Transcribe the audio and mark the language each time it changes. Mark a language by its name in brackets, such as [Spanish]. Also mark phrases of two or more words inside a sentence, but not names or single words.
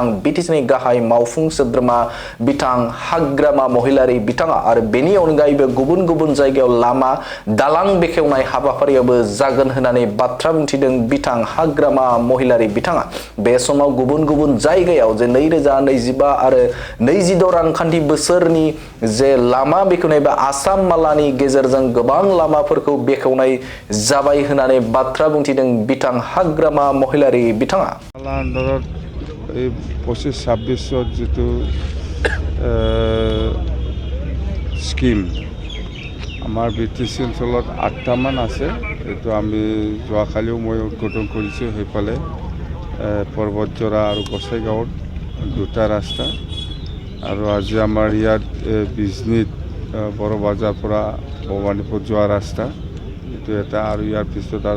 [Bodo] बिटिसिनि गाहाय मावफुं सोद्रोमा बिथां हाग्रामा महिलारी बिथाङा आरो बेनि अनगायैबो गुबुन जायगायाव लामा दालां बेखेवनाय हाबाफारियावबो जागोन होननानै बाथ्रा बुंथिदों बिथां हाग्रामा महिलारी बिथाङा बे समाव गुबुन जायगायाव जे 2025 आरो 26 रांखान्थि बोसोरनि जे लामा बेखेवनाय बा आसाम मालानि गेजेरजों गोबां लामाफोरखौ बेखेवनाय जाबाय होननानै बाथ्रा बुंथिदों बिथां हाग्रामा महिलारी बिथाङा आन्दाराव 25-26 जितु स्किम [Assamese] আমাৰ বিটিসি অঞ্চলত 8টামান আছে এইটো আমি যোৱাকালিও মই উদ্বোধন কৰিছোঁ সেইফালে পৰ্বতজৰা আৰু গোসাইগাঁৱত 2টা ৰাস্তা আৰু আজি আমাৰ ইয়াত বিজনীত বড় বাজাৰ পৰা ভৱানীপুৰ যোৱা ৰাস্তা এইটো এটা আৰু ইয়াৰ পিছত আৰু